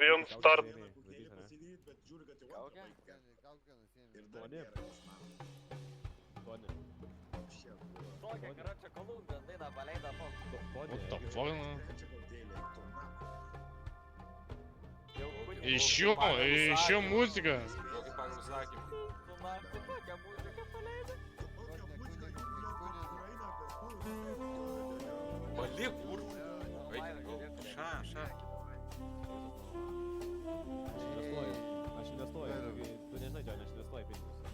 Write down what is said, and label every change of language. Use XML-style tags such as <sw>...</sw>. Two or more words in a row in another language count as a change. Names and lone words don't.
<en>Don't start.</en> <lt>Tokia, karočią, Kolumbiją dainą paleido toks.</lt> <en>What the fuck?</en> <ru>Еще музыка.</ru> <lt>Jokį pagal užsakymą. Tu man tu tokią muziką paleido. Palik, kur? Ša. Aš investuoju, tu nežinai, Džonė, aš investuoju pinigus.</lt>